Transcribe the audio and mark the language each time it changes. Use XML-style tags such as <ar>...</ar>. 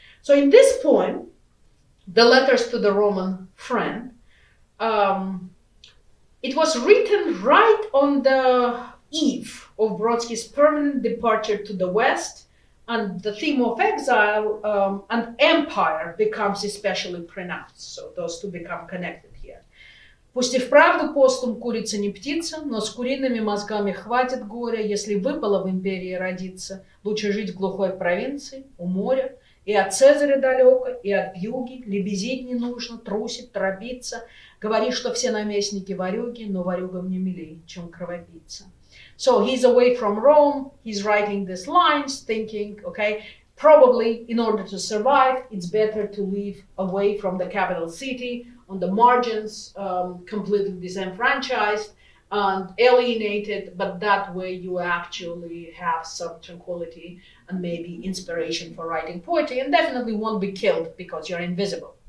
<en>So in this poem, the Letters to the Roman Friend, it was written right on the eve of Brodsky's permanent departure to the West, and the theme of exile and empire becomes especially pronounced. So those two become connected here.</en> <ru>Пусть и вправду постум курица не птица, но с куриными мозгами хватит горя, если выпало в империи родиться. Лучше жить в глухой провинции, у моря, и от Цезаря далеко, и от вьюги. Лебезить не нужно, трусить, торопиться. Говорит, что все наместники ворюги, но ворюгам не милей, чем кровопийца.</ru> <en>So he's away from Rome, he's writing these lines, thinking, okay, probably in order to survive, it's better to live away from the capital city, on the margins, completely disenfranchised and alienated, but that way you actually have some tranquility and maybe inspiration for writing poetry, and definitely won't be killed because you're invisible.</en>